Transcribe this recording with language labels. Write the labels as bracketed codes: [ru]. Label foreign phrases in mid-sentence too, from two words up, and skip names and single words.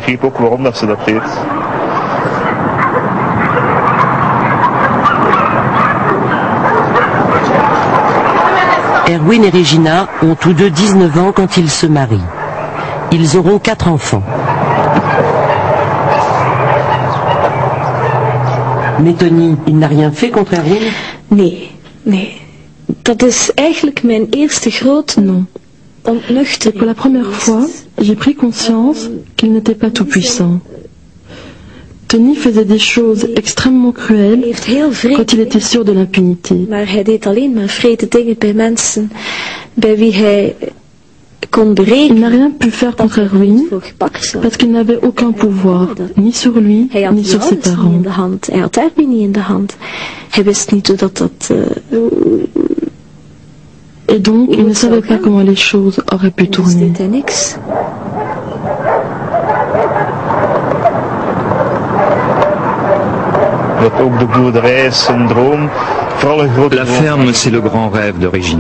[fr] Erwin et Regina ont tous deux 19 ans quand ils se marient. Ils auront 4 enfants. Mais Tony, il n'a rien fait contre Erwin? [nl] Nee. Dat is eigenlijk mijn eerste grote ontnuchtering. [fr] Pour la première fois, j'ai pris conscience qu'il n'était pas tout puissant. Tony faisait des choses extrêmement cruelles quand il était sûr de l'impunité. [nl] Maar hij deed alleen maar vrede dingen bij mensen bij wie hij kon berekenen. [fr] Il n'a rien pu faire contre Erwin parce qu'il n'avait aucun pouvoir, ni sur lui, ni sur ses parents. [nl] Hij had Erwin niet in de hand. Hij wist niet hoe dat. [fr] Et donc, il ne savait pas comment les choses auraient pu tourner. La ferme, c'est le grand rêve de Regina.